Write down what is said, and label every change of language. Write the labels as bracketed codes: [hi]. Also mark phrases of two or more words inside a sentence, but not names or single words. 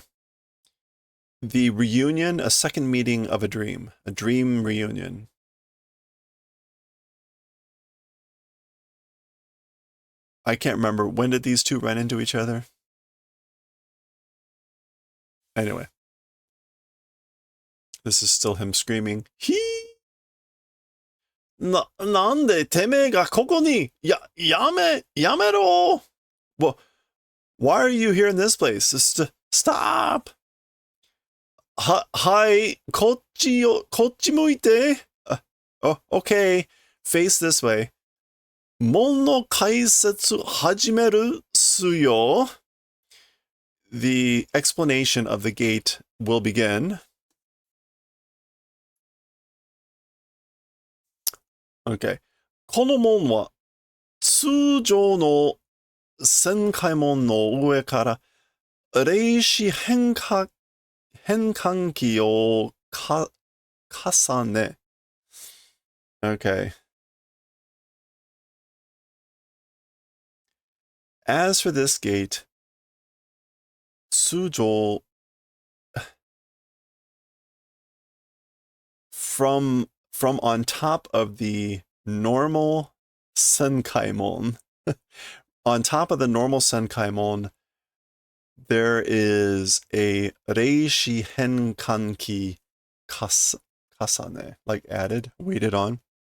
[en] The reunion, a second meeting of a dream reunion. I can't remember. When did these two run into each other? Anyway. This is still him screaming. [ja] 何でてめえがここにやめろ. [en] Well, why are you here in this place? [ja] Stop. はい、こっち向いて. [en] Oh, okay. Face this way. [ja] 門の解説始めるっすよ. [en] The explanation of the gate will begin. Okay. [ja] この門は通常の旋回門の上から霊視変換器を重ね。Okay. [en] As for this gate, 通常 from on top of the normal Senkaimon, on top of the normal Senkaimon, there is a [ja] 霊子変換器重ね, [en] like added, weighted on.